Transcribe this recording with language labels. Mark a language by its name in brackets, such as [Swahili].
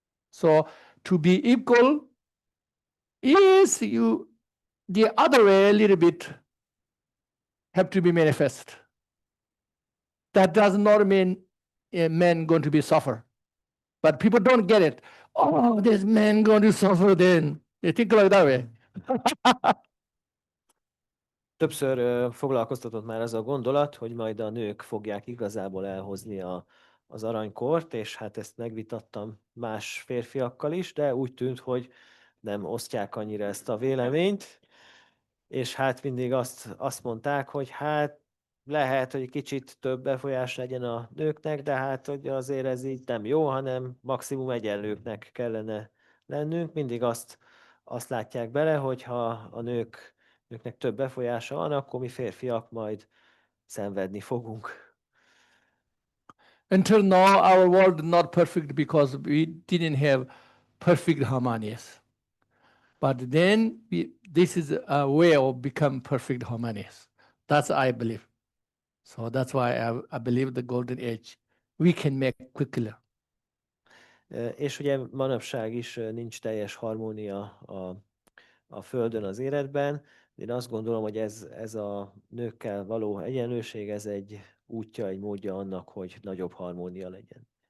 [English] So to be equal is the other way a little bit have to be manifest. That does not mean a man going to be suffer. But people don't get it. Oh, this man going to suffer then. They think like that way. [Hungarian] Többször foglalkoztatott már az a gondolat, hogy majd a nők fogják igazából elhozni az aranykort, és hát ezt megvitattam más férfiakkal is, de úgy tűnt, hogy nem osztják annyira ezt a véleményt, és hát mindig azt mondták, hogy hát lehet, hogy kicsit több befolyás legyen a nőknek, de hát hogy azért ez így nem jó, hanem maximum egyenlőknek kellene lennünk. Mindig azt látják bele, hogy ha a nőknek több befolyása van, akkor mi férfiak majd szenvedni fogunk. [English] Until now, our world not perfect because we didn't have perfect harmonious. But then this is a way of become perfect harmonious. That's I believe. So that's why I believe the golden age we can make quickly. [Hungarian] És ugye manapság is nincs teljes harmónia a Földön, az életben. Én azt gondolom, hogy ez a nőkkel való egyenlőség, ez egy útja, egy módja annak, hogy nagyobb harmónia legyen.